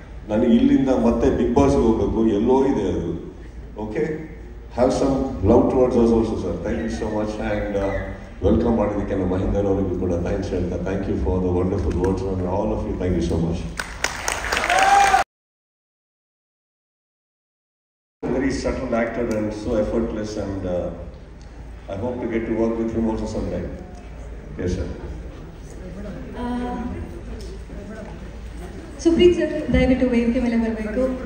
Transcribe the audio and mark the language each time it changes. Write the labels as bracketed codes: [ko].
[kn] ನನಗೆ ಇಲ್ಲಿಂದ ಮತ್ತೆ ಬಿಗ್ ಬಾಸ್ಗೆ ಹೋಗ್ಬೇಕು, ಎಲ್ಲೋ ಇದೆ ಅದು. [en] Okay, have some love towards us also sir. Thank you so much. And [kn] welcome ಮಾಡಿದ್ದಕ್ಕೆ ನಮ್ಮ ಮಹೇಂದರ್ ಅವರಿಗೂ ಕೂಡ ಥ್ಯಾಂಕ್ಸ್ ಹೇಳ್ತಾ, [en] Thank you for the wonderful words on all of you. Thank you so much. Very subtle actor and so effortless, and I hope to get to work with him also sometime. Yes, sir. [kn] Supreeth sir ದಯವಿಟ್ಟು ವೇದಿಕೆ ಮೇಲೆ ಬರಬೇಕು.